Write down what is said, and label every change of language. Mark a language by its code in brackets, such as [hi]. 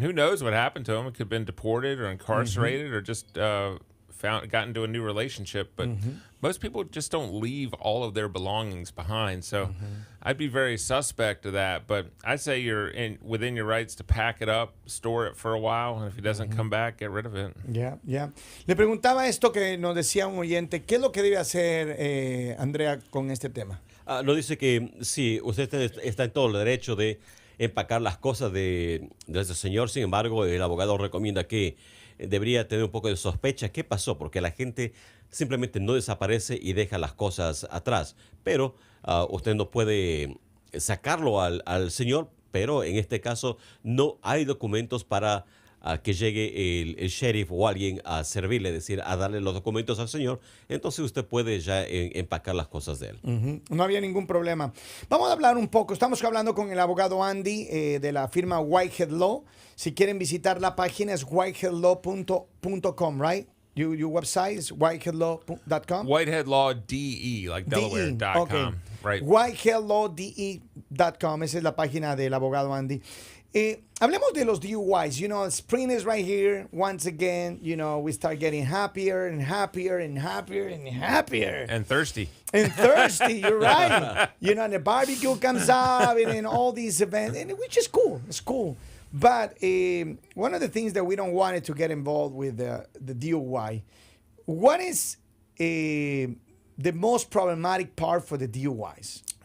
[en] Who knows what happened to him? It could have been deported or incarcerated or just got into a new relationship. But most people just don't leave all of their belongings behind. So I'd be very suspect of that. But I say you're within your rights to pack it up, store it for a while, and if he doesn't come back, get rid of it. Yeah. [es] Le preguntaba esto que nos decía un oyente, ¿qué es lo que debe hacer Andrea con este tema? Nos dice que sí, usted está en todo el derecho de empacar las cosas de ese señor. Sin embargo, el abogado recomienda que debería tener un poco de sospecha. ¿Qué pasó? Porque la gente simplemente no desaparece y deja las cosas atrás. Pero usted no puede sacarlo al señor, pero en este caso no hay documentos para que llegue el sheriff o alguien a servirle, es decir, a darle los documentos al señor. Entonces usted puede ya empacar las cosas de él. No había ningún problema. Vamos a hablar un poco. Estamos hablando con el abogado Andy de la firma Whitehead Law. Si quieren visitar la página es whiteheadlaw.com, [en] right? Your website is whiteheadlaw.com? Whiteheadlaw.de, like Delaware.com. Okay. Right. [es] Whiteheadlaw.de.com, esa es la página del abogado Andy. Hablemos de los DUIs. [en] You know, spring is right here. Once again, you know, we start getting happier and happier and happier and happier. And thirsty. And thirsty, you're right. You know, and the barbecue comes up and all these events, and which is cool. It's cool. But one of the things that we don't want to get involved with the DUI, what is the most problematic part for the DUIs?